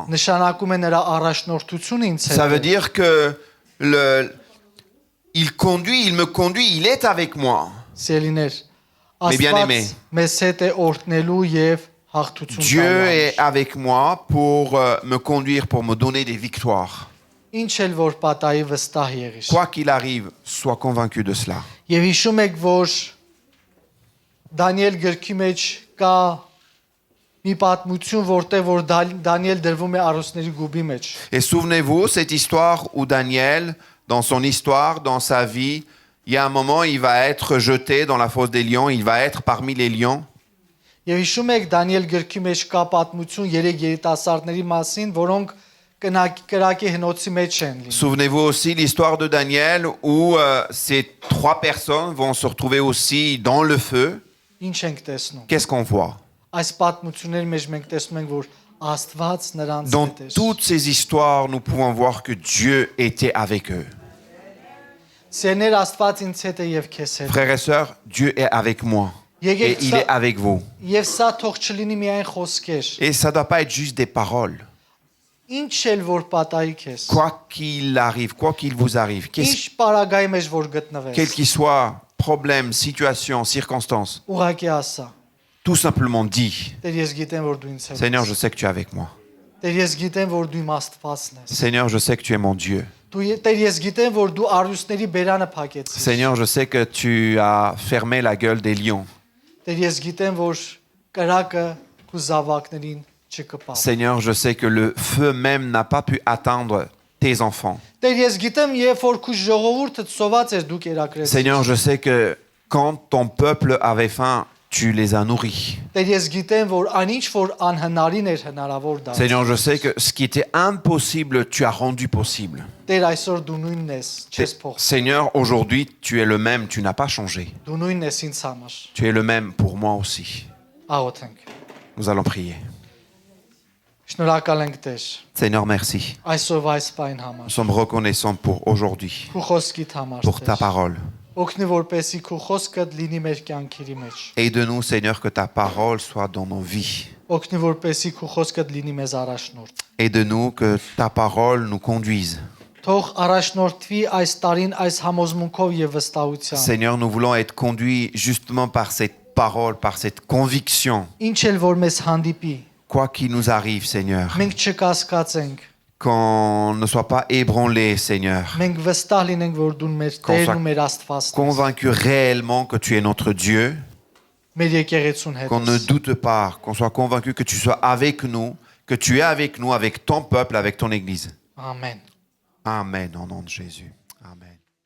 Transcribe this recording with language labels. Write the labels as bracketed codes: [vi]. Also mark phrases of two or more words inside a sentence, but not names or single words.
[hy] Նշանակում է նրա առաջնորդությունը ինձ [fr] Ça [hy] հետ [fr] veut [hy] է։ [fr] dire que il me conduit, il est avec moi. [hy] Սիրելիներ, [fr] Mais bien aimé. [hy] Աստված մեզ հետ է օրհնելու եւ հաղթություն [fr] Dieu [hy] տալու [fr] est [hy] համար։ [fr] avec moi pour me conduire, pour me donner des victoires. [hy] Ինչ էլ որ պատահի վստահ եղիր։ [fr] Quoi qu'il arrive, sois convaincu de cela. [hy] Եվ հիշում եք, որ Դանիել գրքի մեջ կա մի պատմություն, որտեղ որ Դանիել դրվում է արոսների գուբի մեջ։ [fr] Et souvenez-vous, cette histoire où Daniel, dans son histoire, dans sa vie, il y a un moment, il va être jeté dans la fosse des lions, il va être parmi les lions. [hy] Եվ հիշում եք Դանիել գրքի մեջ կա պատմություն 3 երիտասարդների մասին, որոնք կրակի հնոցի մեջ են լինում։ [fr] Souvenez-vous aussi l'histoire de Daniel où ces 3 personnes vont se retrouver aussi dans le feu. [hy] Ինչ ենք տեսնում։ [fr] Qu'est-ce qu'on voit? [hy] Այս պատմությունների մեջ մենք տեսնում ենք, որ Աստված նրանց [fr] Dans [hy] հետ էր։ [fr] toutes ces histoires, nous pouvons voir que Dieu était avec eux. [hy] Սերներ Աստված ինձ հետ է եւ քեզ հետ։ [fr] Frères et sœurs, Dieu est avec moi et il est avec vous. [hy] Եվ սա թող չլինի միայն խոսքեր։ [fr] Et ça ne doit pas être juste des paroles. [hy] Ինչ էլ որ պատահի քեզ։ [fr] Quoi qu'il arrive, quoi qu'il vous arrive, [hy] Ինչ պարագայի մեջ որ [fr] quel [hy] գտնվես։ [fr] qu'il soit, problème, situation, circonstance, [hy] Ուղղակի ասա։ [fr] tout simplement dis, [hy] Տեր ես գիտեմ որ դու ինձ հետ [fr] Seigneur, [hy] ես։ [fr] je sais que tu es avec moi. [hy] Տեր ես գիտեմ որ դու իմ Աստվածն ես։ [fr] Seigneur, je sais que tu es mon Dieu. [hy] Տեր ես գիտեմ որ դու արյուսների բերանը փակեցիր։ [fr] Seigneur, je sais que tu as fermé la gueule des lions. [hy] Տեր ես գիտեմ որ կրակը քու զավակներին չկպավ։ [fr] Seigneur, je sais que le feu même n'a pas pu atteindre tes enfants. [hy] Տեր ես գիտեմ երբ որ քու ժողովուրդը սոված էր դու կերակրես։ [fr] Seigneur, je sais que quand ton peuple avait faim, tu les as nourris. [hy] Տեր ես գիտեմ որ անինչ որ անհնարին էր հնարավոր դարձ։ [fr] Seigneur, je sais que ce qui était impossible, tu as rendu possible. [hy] Տեր այսօր դու նույնն ես, չես փոխ։ [fr] Seigneur, aujourd'hui, tu es le même, tu n'as pas changé. [hy] Դու նույնն ես ինձ համար։ [fr] Tu es le même pour moi aussi. [hy] Աղոթենք։ [fr] Nous allons prier. [hy] Շնորհակալ ենք Տեր։ [fr] Seigneur, merci. [hy] Այսօր այս բան [fr] Nous [hy] համար։ [fr] sommes reconnaissants pour aujourd'hui, [hy] Քու խոսքիդ համար։ [fr] pour ta [hy] Տեր։ [fr] parole. [hy] Օգնի որպեսի քու խոսքը լինի մեր կյանքերի մեջ։ [fr] Aide-nous, Seigneur, que ta parole soit dans nos vies. [hy] Օգնի որպեսի քու խոսքը լինի մեզ առաջնորդ։ [fr] Aide-nous que ta parole nous conduise. [hy] Թող առաջնորդվի այս տարին այս համոզմունքով եւ վստահությամբ։ [fr] Seigneur, nous voulons être conduits justement par cette parole, par cette conviction. [hy] Ինչ էլ որ մեզ հանդիպի, [fr] Quoi qu'il nous arrive, Seigneur, [hy] մենք չկասկածենք, [fr] qu'on ne soit pas ébranlés, Seigneur. [hy] մենք վստահ լինենք, որ դու մեր Տերն ու մեր Աստվածն ես։ [fr] Convaincus réellement que tu es notre Dieu, [hy] Մեր եկեղեցուն հետ։ [fr] qu'on ne [hy] ես։ [fr] doute pas, qu'on soit convaincu que tu sois avec nous, que tu es avec nous, avec ton peuple, avec ton Église. [hy] Ամեն։ [fr] Amen, au nom de Jésus. Amen.